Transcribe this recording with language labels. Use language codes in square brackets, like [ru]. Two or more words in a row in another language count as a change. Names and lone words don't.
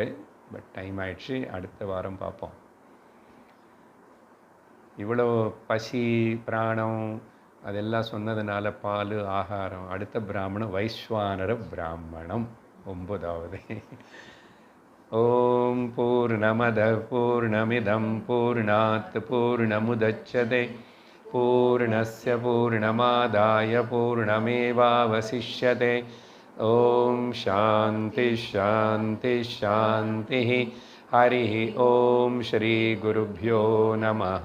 [en] But time [ta] ஆயிடுச்சு, அடுத்த வாரம் பார்ப்போம். இவ்வளோ பசி பிராணம் அதெல்லாம் சொன்னதுனால பால் ஆகாரம். அடுத்த பிராமணம் வைஸ்வானர பிராமணம், 9வது. [sa] ॐ पूर्णमदः पूर्णमिदं पूर्णात् पूर्णमुदच्यते पूर्णस्य पूर्णमादाय पूर्णमेवावशिष्यते. ॐ शान्तिः शान्तिः शान्तिः. हरि ॐ श्री गुरुभ्यो नमः.